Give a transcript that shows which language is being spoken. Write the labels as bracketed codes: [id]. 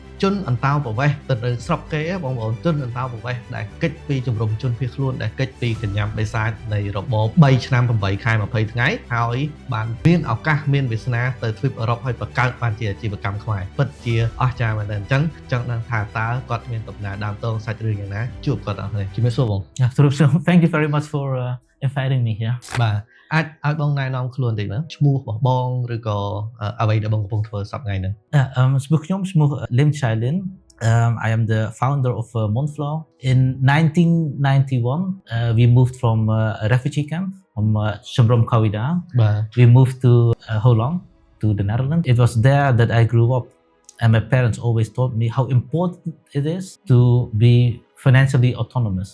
[km] ជនអន្តោប្រវេសន៍ទៅនៅស្រុកគេបងប្អូនជនអន្តោប្រវេសន៍ដែលកិច្ចពីជំរំជនភៀសខ្លួនដែលកិច្ចពីកញ្ញាំបិសាចនៃរបប3ឆ្នាំ8ខែ20ថ្ងៃហើយបានមានឱកាសមានវាសនាទៅទ្វីបអឺរ៉ុបហើយបង្កើតបានជាអាជីវកម្មខ្មែរពិតជាអស្ចារ្យមែនទែនអញ្ចឹងចង់ដឹងថាតើគាត់មានដំណើរដើមតងសាច់រឿងយ៉ាងណាជួបគាត់អត់ទេជំរាបសួរបង [en] Thank you very much for inviting me here [km] បាទអាចឲ្យបងណែនាំខ្លួនតិចមើលឈ្មោះរបស់បងឬក៏អ្វីដែលបងកំពុងធ្វើសប្តាហ៍ថ្ងៃហ្នឹង ឈ្មោះខ្ញុំឈ្មោះ [en] Lim Chailin I am the founder of Monflow in 1991 we moved from a refugee camp from Chumrom Kawida we moved to Holland to the Netherlands it was there that I grew up and my parents always taught me how important it is to be financially autonomous.